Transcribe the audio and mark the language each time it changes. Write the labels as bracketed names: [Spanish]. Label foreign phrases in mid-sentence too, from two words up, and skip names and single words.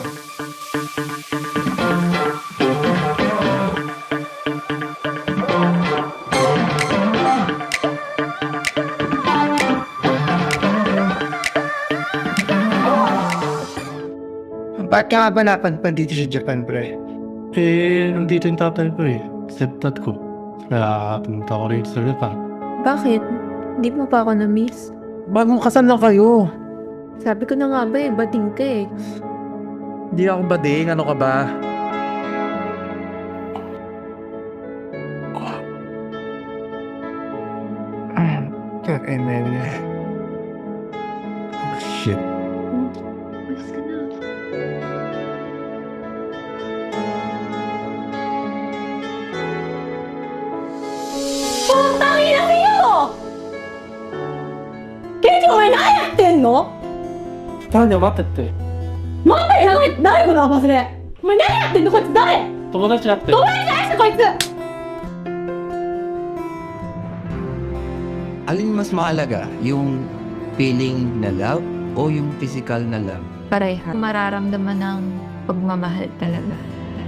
[Filipino] Ba't ka nga ba napadpad dito sa Japan, pre? Nandito yung tatay ko Stepdad ko. Kaya pumunta ko rito sa Japan. Bakit? Hindi mo pa ako na-miss? Bagong kasal lang kayo. Sabi ko na nga ba bating ka Hindi ako bading. Ano ka ba? [English] And then... Oh, shit. [Filipino] Alas ka na. Putang ina kayo! [Japanese] Kaya お前何やってんの待ってって。待ってやばい誰この忘れお前何やってんのこいつ誰友達だって。友達じゃない人こいつ [Filipino] Alin mas mahalaga? Yung feeling na love o yung physical na love? Pareha. Mararamdaman ng pagmamahal talaga.